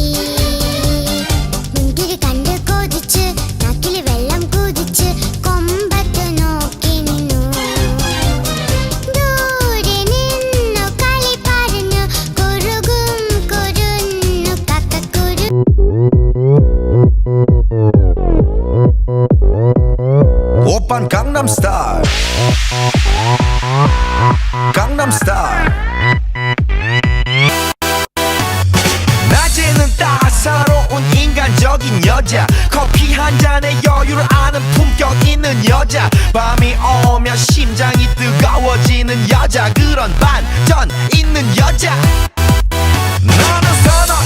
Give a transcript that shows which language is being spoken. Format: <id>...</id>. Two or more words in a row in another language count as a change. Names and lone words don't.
<ml>മുന്തിരി കണ്ട് കൊതിച്ച് നാക്കില് വെള്ളം കുതിച്ച് കൊമ്പത്ത് നോക്കി നിന്നു. ദൂരെ നിന്നു കളി പറഞ്ഞു കുറുകും കുരുന്നു കക്കക്കുരു.</ml> <ko>오빤 강남스타일 강남스타일. 낮에는 따사로운 인간적인 여자, 커피 한 잔에 여유를 아는 품격 있는 여자, 밤이 오면 심장이 뜨거워지는 여자, 그런 반전 있는 여자 너는 선호해.</ko>